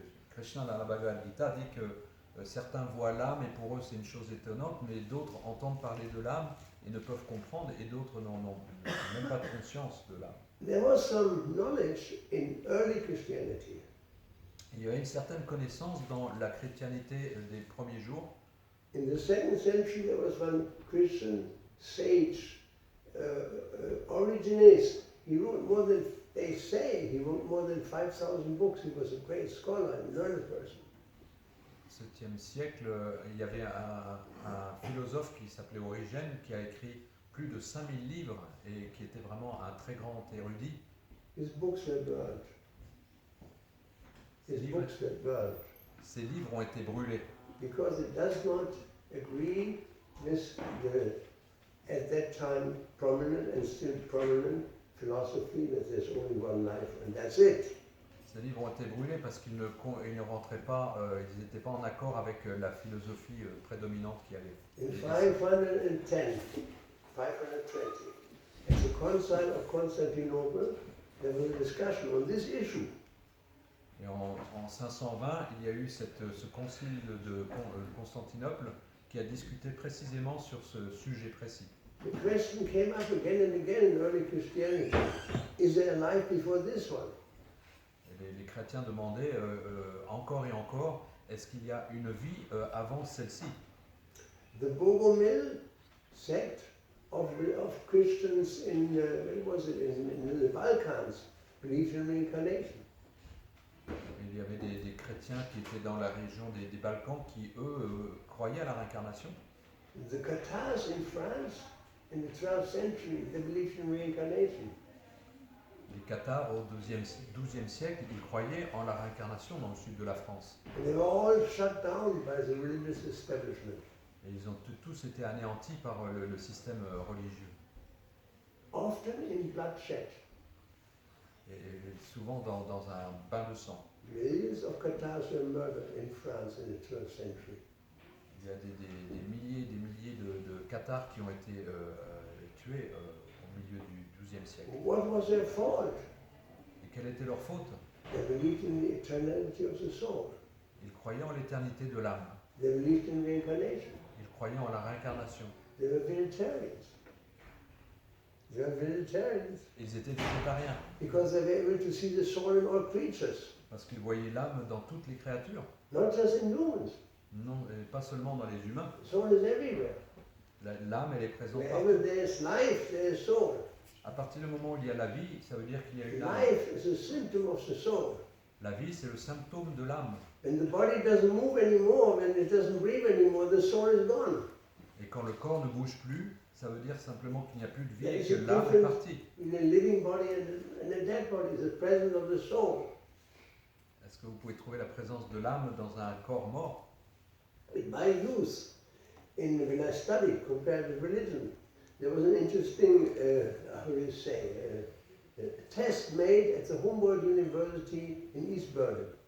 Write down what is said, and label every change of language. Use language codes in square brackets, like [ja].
[fr] Krishna dans la Bhagavad Gita dit que certains voient l'âme et pour eux c'est une chose étonnante, mais d'autres entendent parler de l'âme et ne peuvent comprendre, et d'autres n'en ont même pas de conscience de l'âme. [en] There was some knowledge in early Christianity. [fr] Il y avait une certaine connaissance dans la chrétienté des premiers jours. [en] In the 2nd century, there was one Christian sage, Origenes. He wrote more than, they say, he wrote more than 5,000 books. He was a great scholar and learned person. [fr] Au 7e siècle, il y avait un philosophe qui s'appelait Origène qui a écrit plus de 5000 livres et qui était vraiment un très grand érudit. [en] His books were burned. His books were burned [fr] Ces livres ont été brûlés [en] because it does not agree with the, at that time, prominent and still prominent philosophy that there's only one life and that's it. [fr] Ces livres ont été brûlés parce qu'ils ne rentraient pas, ils n'étaient pas en accord avec la philosophie prédominante qui avait. [en] In 510, 520, at the Concile of Constantinople, there was a discussion on this issue. [fr] Et en 520, il y a eu ce concile de Constantinople qui a discuté précisément sur ce sujet précis. [en] The question came up again and again in early Christianity. Is there a life before this one? [fr] Et les chrétiens demandaient encore et encore, est-ce qu'il y a une vie avant celle-ci? [en] The Bogomil sect of Christians in, in the Balkans believed in reincarnation. [fr] Il y avait des chrétiens qui étaient dans la région des Balkans qui, eux, croyaient à la réincarnation. [en] The Catars in France, in the 12th century, they believed in reincarnation. [fr] Les Cathares, au XIIe siècle, ils croyaient en la réincarnation dans le sud de la France. [en] And they were all shut down by the religious establishment. [fr] Et ils ont tous été anéantis par le système religieux. [en] Often in bloodshed. [fr] Et souvent dans un bain de sang. [en] Millions of Catars were murdered in France in the 12th century. [fr] Il y a des milliers de Cathares qui ont été tués au milieu du XIIe siècle. [en] What was their fault? [fr] Et quelle était leur faute? [en] They believed in the eternality of the soul. [fr] Ils croyaient en l'éternité de l'âme. [en] They believed in reincarnation. [fr] Ils croyaient en la réincarnation. [en] They were vegetarians. They were vegetarians [fr] Ils étaient végétariens [en] because they were able to see the soul in all creatures, [fr] parce qu'ils voyaient l'âme dans toutes les créatures. [en] not just in humans. [fr] Non, et pas seulement dans les humains. [en] The soul is everywhere. [fr] L'âme, elle est présente partout. [en] Wherever there is life, there is soul. [fr] À partir du moment où il y a la vie, ça veut dire qu'il y a une âme. [en] Life is a symptom of the soul. [fr] La vie, c'est le symptôme de l'âme. [en] When the body doesn't move anymore, when it doesn't breathe anymore, the soul is gone. [fr] Et quand le corps ne bouge plus, ça veut dire simplement qu'il n'y a plus de vie [en] There [fr] et [en] is [fr] que [en] a [fr] l'âme est [en] difference [fr] partie. [en] in a living body and a dead body, the presence of the soul. [fr] Est-ce que vous pouvez trouver la présence de l'âme dans un corps mort? [en] In my youth, when I studied comparative religion, there was an interesting, how do you say, a test made at the Humboldt University in East Berlin.